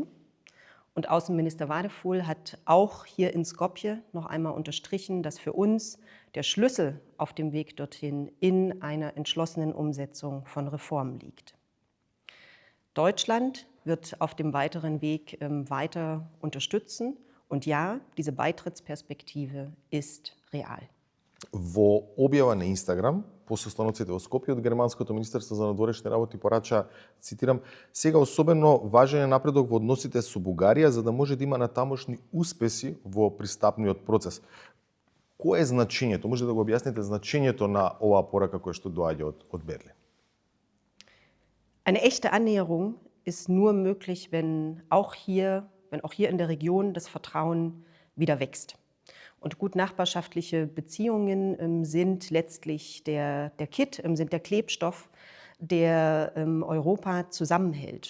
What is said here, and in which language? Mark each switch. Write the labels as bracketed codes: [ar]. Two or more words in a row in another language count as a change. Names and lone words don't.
[de] Und Außenminister Wadephul hat auch hier in Skopje noch einmal unterstrichen, dass für uns der Schlüssel auf dem Weg dorthin in einer entschlossenen Umsetzung von Reformen liegt. Deutschland wird auf dem weiteren Weg weiter unterstützen. Und ja, diese Beitrittsperspektive ist real. [mk] Во објава на Инстаграм, по состаноците во Скопје од Германското министерство за надворешни работи порача, цитирам, сега особено важен е напредок во односите со Бугарија за да може да има натамошни успеси во пристапниот процес. Кое е значењето? Може да го објасните значењето на оваа порака која што доаѓа од Берлин? [de] Eine echte Annäherung ist nur möglich, wenn auch hier in der Region das Vertrauen wieder wächst. Und gut nachbarschaftliche Beziehungen sind letztlich der Kitt, sind der Klebstoff, der Europa zusammenhält.